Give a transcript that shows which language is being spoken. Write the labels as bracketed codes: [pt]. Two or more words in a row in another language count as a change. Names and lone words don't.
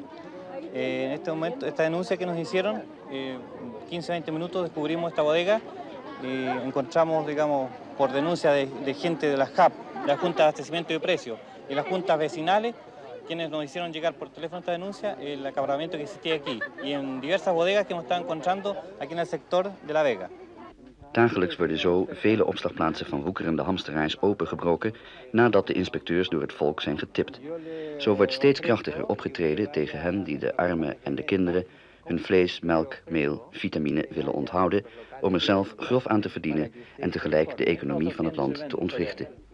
[es] En este momento, esta denuncia que nos hicieron, 15-20 minutos descubrimos esta bodega, encontramos, digamos, por denuncia de gente de la JAP, de la Junta de Abastecimiento y Precios, y las juntas vecinales, quienes nos hicieron llegar por teléfono esta denuncia, el acaparamiento que existía aquí, y en diversas bodegas que hemos estado encontrando aquí en el sector de La Vega. [nl] Dagelijks worden zo vele opslagplaatsen van woekerende hamsterrijs opengebroken nadat de inspecteurs door het volk zijn getipt. Zo wordt steeds krachtiger opgetreden tegen hen die de armen en de kinderen hun vlees, melk, meel, vitamine willen onthouden om er zelf grof aan te verdienen en tegelijk de economie van het land te ontwrichten.